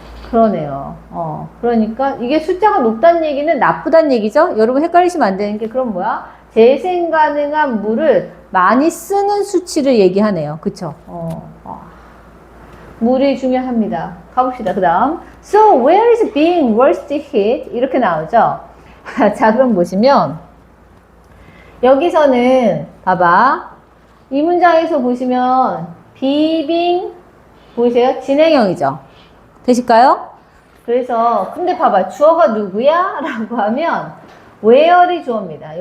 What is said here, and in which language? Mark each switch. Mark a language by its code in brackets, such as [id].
[ko] 그러네요. 그러니까 이게 숫자가 높다는 얘기는 나쁘다는 얘기죠? 여러분 헷갈리시면 안 되는 게 그럼 뭐야? 재생 가능한 물을 많이 쓰는 수치를 얘기하네요. 그쵸? 물이 중요합니다. 가봅시다. 그 다음. [en] So where is being worst hit? [ko] 이렇게 나오죠? 자, 그럼 보시면 여기서는 봐봐. 이 문장에서 보시면 being 보이세요? 진행형이죠? 되실까요? 그래서 근데 봐봐 주어가 누구야? 라고 하면 where이 주어입니다.